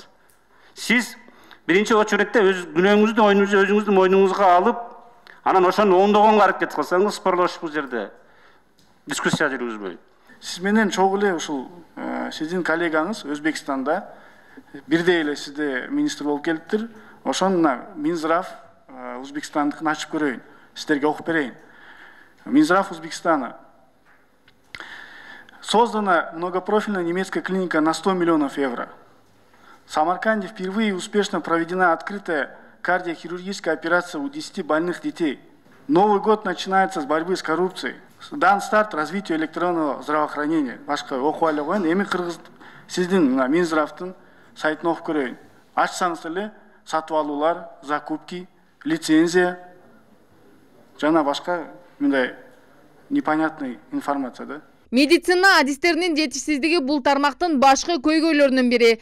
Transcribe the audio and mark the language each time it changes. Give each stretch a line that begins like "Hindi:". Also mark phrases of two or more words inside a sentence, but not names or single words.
Kyrgyz: Сиз биринчи очередте өз күнөөңүздү өзүңүздүн мойнуңузга алып, анан ошону оңдогонго аракет кылсаңыз, спорлашып бул жерде дискуссия жүргүзбөй. Сиз менен чогуу эле ушул сиздин коллегаңыз Өзбекстанда бирдей эле сизде министр болуп келиптир. Ошону Минздрав Өзбекстандыкын ачып көрөйүн, сиздерге окуп берейин.
Russian: Минздрав Узбекистана. Создана многопрофильная немецкая клиника на 100 миллионов евро. В Самарканде впервые успешно проведена открытая кардиохирургическая операция у 10 больных детей. Новый год начинается с борьбы с коррупцией. Дан старт развитию электронного здравоохранения.
Kyrgyz: Башка окуп эле коеюн. Эми кыргыз сиздин Минздравдын сайтын окуп көрөйүн. Ачсаңыз эле сатып алуулар, закупки, лицензия жана башка мындай
Russian: непонятный информация
Kyrgyz: да. Медицина адистеринин жетишсиздиги бул тармактын башкы көйгөйлөрүнүн бири.